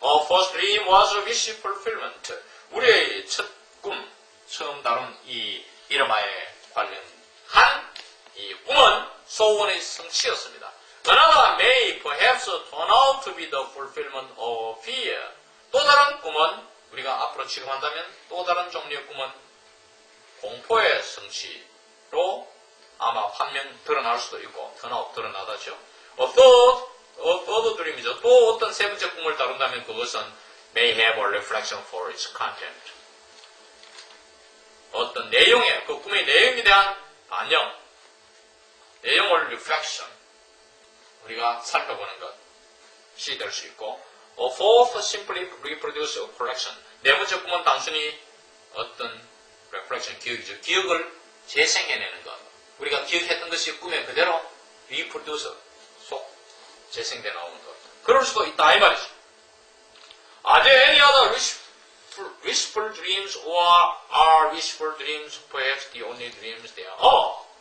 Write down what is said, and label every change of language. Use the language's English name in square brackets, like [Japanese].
[English] First dream was a wish fulfillment. [Korean] 우리의 첫 꿈, 처음 다룬 이 이르마에 관련한 이 꿈은 소원의 성취였습니다. [English] Another may perhaps turn out to be the fulfillment of fear. [Korean] 또 다른 꿈은 우리가 앞으로 취급한다면 또 다른 종류의 꿈은 공포의 성취로 아마 판명 드러날 수도 있고 드러나다죠. [English] third dream이죠. [Korean] 또 어떤 세 번째 꿈을 다룬다면 그것은 [English] may have a reflection for its content. [Korean] 어떤 내용에, 그 꿈의 내용에 대한 반영, 내용을 reflection, 우리가 살펴보는 것이 될 수 있고, [English] fourth simply reproduce a collection. [Korean] 네 번째 꿈은 단순히 어떤 reflection, 기억이죠. 기억을 재생해내는 것. 우리가 기억했던 것이 꿈에 그대로 reproduce, 재생돼 나오는 것. 그럴 수도 있다, 이 말이죠. [English] Are there any other wishful dreams or are wishful dreams perhaps the only dreams there are?